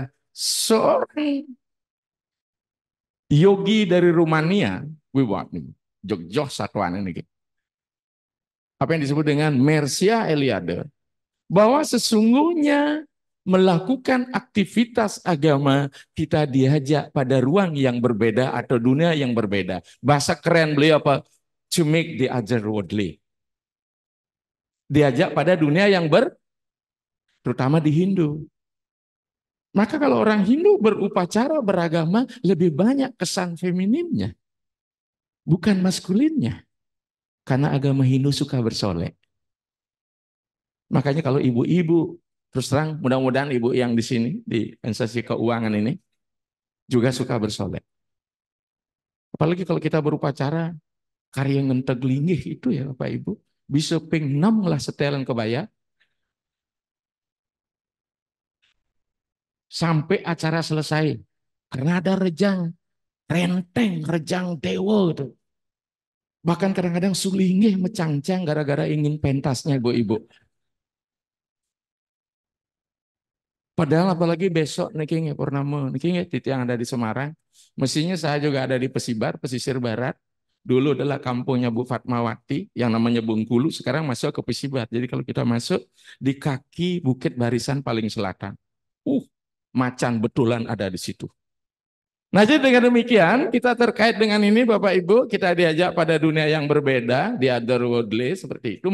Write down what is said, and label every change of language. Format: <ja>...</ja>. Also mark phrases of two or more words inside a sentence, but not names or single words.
<id>Seorang yogi dari Rumania, Jogjo satuan ini. Apa yang disebut dengan Mercia Eliade, bahwa sesungguhnya melakukan aktivitas agama, kita diajak pada ruang yang berbeda atau dunia yang berbeda. Bahasa keren beliau apa?</id> <en>To make the otherworldly.</en> <id>Diajak pada dunia yang terutama di Hindu. Maka kalau orang Hindu berupacara beragama, lebih banyak kesan femininnya, bukan maskulinnya. Karena agama Hindu suka bersolek. Makanya kalau ibu-ibu, terus terang, mudah-mudahan ibu yang di sini, di instansi keuangan ini, juga suka bersolek. Apalagi kalau kita berupacara, karya ngenteg linggih itu ya Bapak Ibu, bisa ping 6 lah setelan kebaya, sampai acara selesai. Karena ada rejang, renteng, rejang dewa itu. Bahkan kadang-kadang</id> <ban>sulingih mecangcang</ban> <id>gara-gara ingin pentasnya Ibu-Ibu. Padahal apalagi besok niki purnama, niki titik yang ada di Semarang. Mestinya saya juga ada di Pesibar, pesisir barat. Dulu adalah kampungnya Bu Fatmawati yang namanya Bengkulu, sekarang masuk ke Pesibar. Jadi kalau kita masuk di kaki Bukit Barisan paling selatan. Macan betulan ada di situ. Nah, jadi dengan demikian kita terkait dengan ini Bapak Ibu, kita diajak pada dunia yang berbeda, di otherworldly seperti itu.</id>